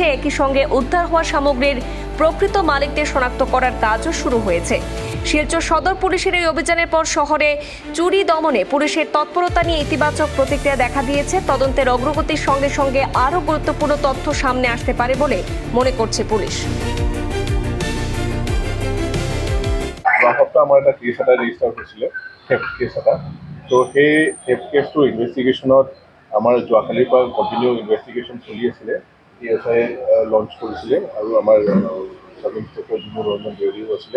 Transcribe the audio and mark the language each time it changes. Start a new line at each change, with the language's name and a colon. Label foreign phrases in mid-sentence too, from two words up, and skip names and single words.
Bangla: একই সঙ্গে উদ্ধার হওয়া সামগ্রীর প্রকৃত মালিকদের শনাক্ত করার কাজও শুরু হয়েছে। শিলচর সদর পুলিশের এই অভিযানের পর শহরে চুরি দমনে পুলিশের তৎপরতা নিয়ে ইতিবাচক প্রতিক্রিয়া দেখা দিয়েছে। তদন্তের অগ্রগতির সঙ্গে সঙ্গে আরও গুরুত্বপূর্ণ তথ্য সামনে আসতে পারে বলে মনে করছে পুলিশ।
Assamese: আমাৰ এটা কেছ এটা ৰেজিষ্টাৰ হৈছিলে,
English: theft case
Assamese: এটা। তো সেই
English: theft caseটো
Assamese: ইনভেষ্টিগেশ্যনত আমাৰ যোৱাকালিৰ পৰা
English: continue investigation
Assamese: চলি আছিলে। PSI লঞ্চ কৰিছিলে আৰু আমাৰ
English: sub inspector
Assamese: জিমু ৰঞ্জন দেউৰীও আছিলে।